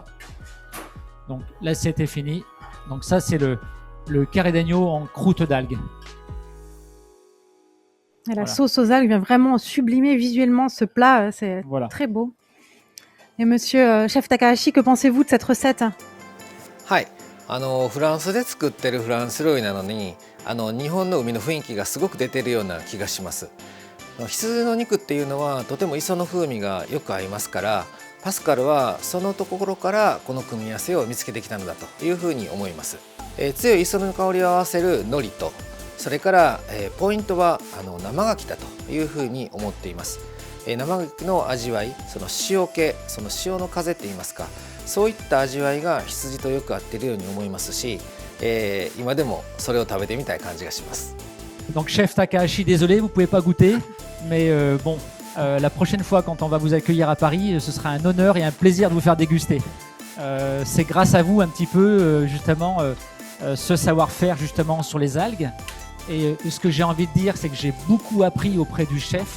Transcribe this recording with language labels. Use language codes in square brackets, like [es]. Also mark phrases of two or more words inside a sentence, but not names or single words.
[fr] Donc l'assiette est finie. Donc ça, c'est le carré d'agneau en croûte d'algue. Et la Voilà. sauce aux algues vient vraiment sublimer visuellement ce plat, c'est Voilà. très beau. Et monsieur chef Takahashi, que pensez-vous de cette recette? [ja] はい、フランスで作ってるフランス料理なのに日本の海の雰囲気がすごく出てるような気がします。羊の肉っていうのはとても磯の風味がよく合いますから、パスカルはそのところからこの組み合わせを見つけてきたのだというふうに思います。強い磯の香りを合わせる海苔と、それから、ポイントは生牡蠣だというふうに思っています。生牡蠣の味わい、その塩気、その潮の風っていいますか、そういった味わいが羊とよく合っているように思いますし、今でもそれを食べてみたい感じがします。 [fr] Donc chef Takahashi, désolé, vous pouvez pas goûter, mais la prochaine fois quand on va vous accueillir à Paris, ce sera un honneur et un plaisir de vous faire déguster. C'est grâce à vous un petit peu justement ce savoir-faire justement sur les algues. Et ce que j'ai envie de dire, c'est que j'ai beaucoup appris auprès du chef.